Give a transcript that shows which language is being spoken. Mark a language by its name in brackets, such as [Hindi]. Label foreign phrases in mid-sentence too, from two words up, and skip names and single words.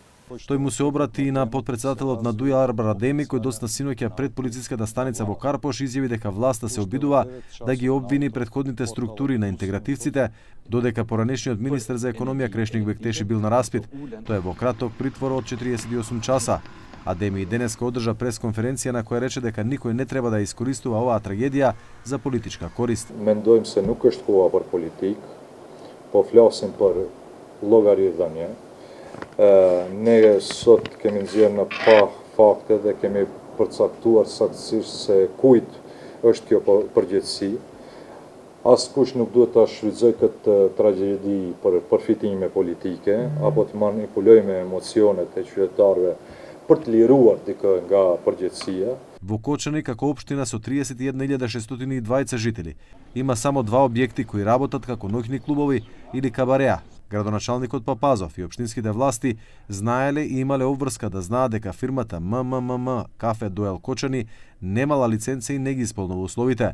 [Macedonian] Тој му се обрати и на потпредседателот на Дуја Арбар Адеми, кој доцна синоќа пред полициската станица во Карпош изјави дека власта се обидува да ги обвини претходните структури на интегративците, додека поранешниот министер за економија Крешник Бектеши бил на распит. Тој е во краток притвор од 48 часа. Адеми и денеска одржа пресконференција на која рече дека никој не треба да искористува оваа трагедија за политичка корист. [Albanian] Mendojmë se nuk është koha për politik, po flasim për llogaridhënie. Ne sot kemi nxjerrë në pa fakte dhe kemi përcaktuar saktësisht se kujt është kjo përgjegjësi. Askush nuk duhet ta shfrytëzoj këtë tragjedi për përfitime politike apo të manipulojë me emocionet e qytetarëve për të liruar dikë nga përgjegjësia. [Macedonian] Во Кочани, како општина со 31.620 жители, има само 2 објекти кои работат како ноќни клубови или кабареа. Градоначалникот Папазов и општинските власти знаеле и имале обврска да знаат дека фирмата МММ Кафе Дуел Кочани немала лиценца и не ги исполнува условите.